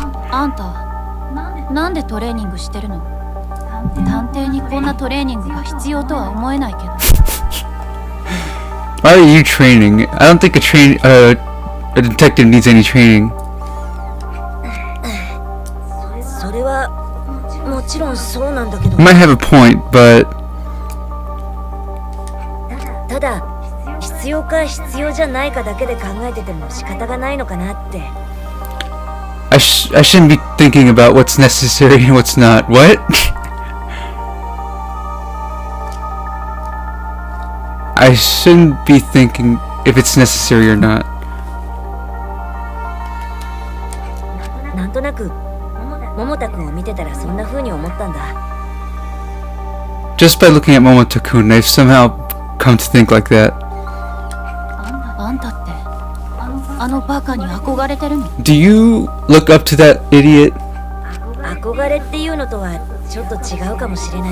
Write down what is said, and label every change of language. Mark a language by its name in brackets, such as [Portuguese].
[Japanese] あんた、なんでトレーニングしてるの？探偵にこんなトレーニングが必要とは思えないけど。 [English] Why are you training? I don't think a detective needs any training. [Japanese] それはもちろんそうなんだけど。 [English] You might have a point, but [Japanese] ただ必要か必要じゃないかだけで考えてても仕方がないのかなって。 [English] I shouldn't be thinking about what's necessary and what's not. What? I shouldn't be thinking if it's necessary or not. [Japanese] なんとなく桃田くんを見てたらそんな風に思ったんだ。 [English] Just by looking at Momoto-kun, I've somehow come to think like that. [Japanese] あんたってあのバカに憧れてるの？ [English] Do you look up to that idiot? [Japanese] 憧れっていうのとはちょっと違うかもしれない。